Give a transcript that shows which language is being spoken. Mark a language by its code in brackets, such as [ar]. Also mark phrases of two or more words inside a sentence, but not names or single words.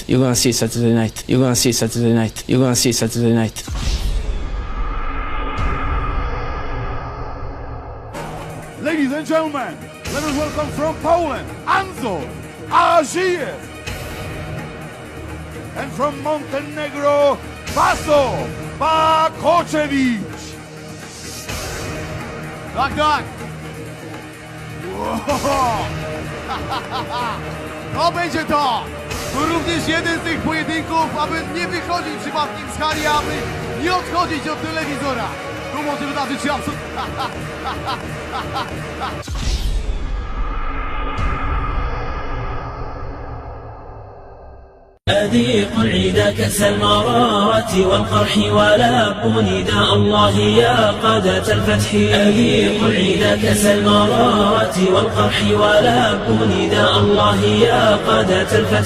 [en] You're gonna see Saturday night. You're gonna see Saturday night. You're gonna see Saturday night. Ladies and gentlemen, let us welcome from Poland, Anzor Agiev. And from Montenegro, Vaso Bakoczewicz. [pl] Tak. Wow. To będzie to. To również jeden z tych pojedynków, aby nie wychodzić przypadkiem z hali, aby nie odchodzić od telewizora. Tu może wydarzyć się absolutnie. [ar] أذيق العيد كأس المرارة والقرح ولاب نداء الله يا قادة الفتح. أذيق العيد كأس المرارة والقرح ولاب نداء الله يا قادة الفتح.